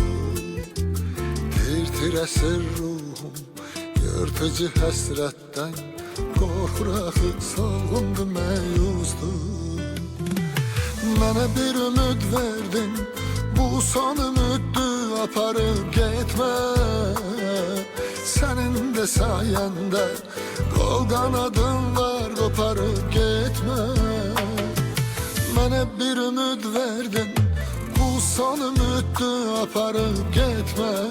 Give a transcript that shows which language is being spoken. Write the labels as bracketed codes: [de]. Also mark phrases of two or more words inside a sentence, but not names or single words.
[az] Tir-tir əsir ruhum, yırtıcı həsrətdən, qorxur axı salğındı, məyusdur. Mənə bir ümid verdin, bu son ümiddi, aparıp gitme. [tr] Senin de sayende kol kanadın var, koparıp gitme. [az] Mənə bir ümid verdin, bu son ümiddi, aparıp gitme.